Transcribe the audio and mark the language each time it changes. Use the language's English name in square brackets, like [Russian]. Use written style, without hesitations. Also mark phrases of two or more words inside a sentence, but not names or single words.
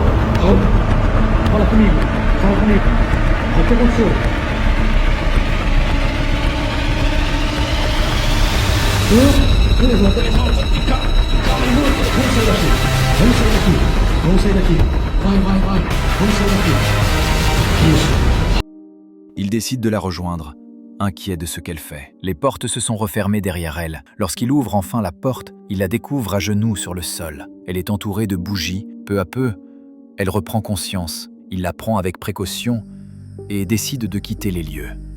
[Portuguese] Fala comigo. Fala comigo. O que aconteceu? Calma aí, vamos sair daqui. daqui. Vamos sair daqui. Vai. Vamos sair daqui. Isso. [French] Il décide de la rejoindre, inquiet de ce qu'elle fait. Les portes se sont refermées derrière elle. Lorsqu'il ouvre enfin la porte, il la découvre à genoux sur le sol. Elle est entourée de bougies. Peu à peu, elle reprend conscience. Il la prend avec précaution et décide de quitter les lieux.